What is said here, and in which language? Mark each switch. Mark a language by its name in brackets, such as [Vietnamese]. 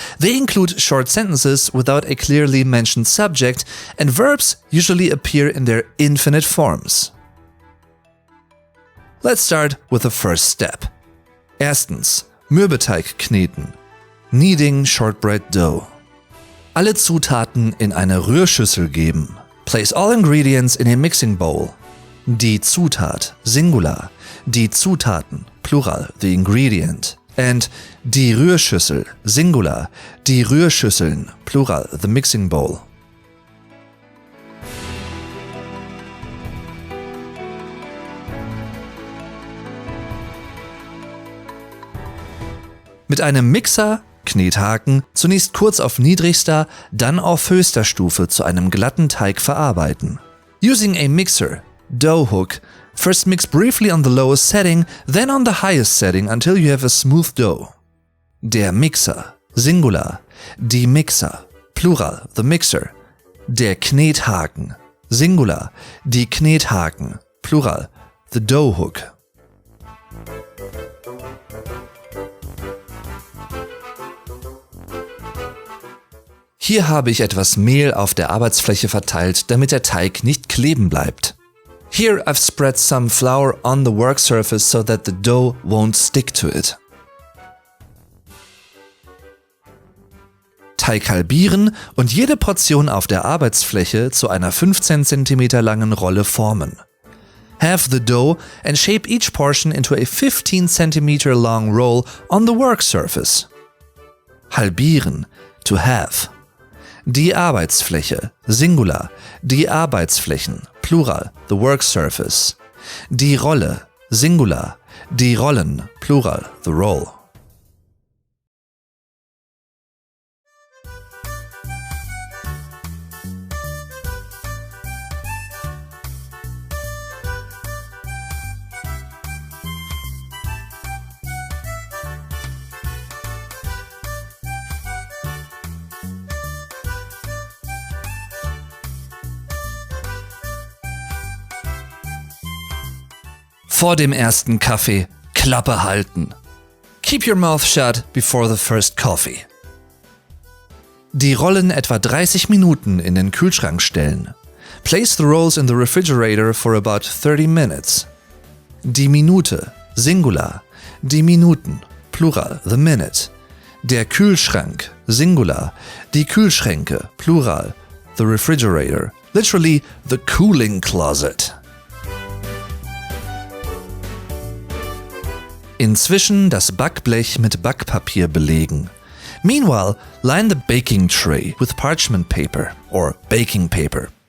[English] They include short sentences without a clearly mentioned subject, and verbs usually appear in their infinite forms. Let's start with the first step. [German] Erstens, Mürbeteig kneten. [English] Kneading shortbread dough. [German] Alle Zutaten in eine Rührschüssel geben. [English] Place all ingredients in a mixing bowl. [German] Die Zutat, singular, die Zutaten, plural, [English] the ingredient. And [German] die Rührschüssel, singular, die Rührschüsseln, plural, [English] the mixing bowl. [German] Mit einem Mixer, Knethaken, zunächst kurz auf niedrigster, dann auf höchster Stufe zu einem glatten Teig verarbeiten. [English] Using a mixer, dough hook, first mix briefly on the lowest setting, then on the highest setting until you have a smooth dough. [German] Der Mixer, singular, die Mixer, plural, [English] the mixer. [German] Der Knethaken, singular, die Knethaken, plural, [English] the dough hook. [German] Hier habe ich etwas Mehl auf der Arbeitsfläche verteilt, damit der Teig nicht kleben bleibt. [English] Here I've spread some flour on the work surface so that the dough won't stick to it. [German] Teig halbieren und jede Portion auf der Arbeitsfläche zu einer 15 cm langen Rolle formen. [English] Halve the dough and shape each portion into a 15 cm long roll on the work surface. Halbieren, to halve. [German] Die Arbeitsfläche, Singular, die Arbeitsflächen, Plural, [English] the work surface. [German] Die Rolle, Singular, die Rollen, Plural, [English] the role. [German] Vor dem ersten Kaffee Klappe halten. [English] Keep your mouth shut before the first coffee. [German] Die Rollen etwa 30 Minuten in den Kühlschrank stellen. [English] Place the rolls in the refrigerator for about 30 minutes. [German] Die Minute, Singular, die Minuten, Plural, [English] the minute. [German] Der Kühlschrank, Singular, die Kühlschränke, Plural, [English] the refrigerator, literally the cooling closet. [German] Inzwischen das Backblech mit Backpapier belegen. [English] Meanwhile, line the baking tray with parchment paper or baking paper.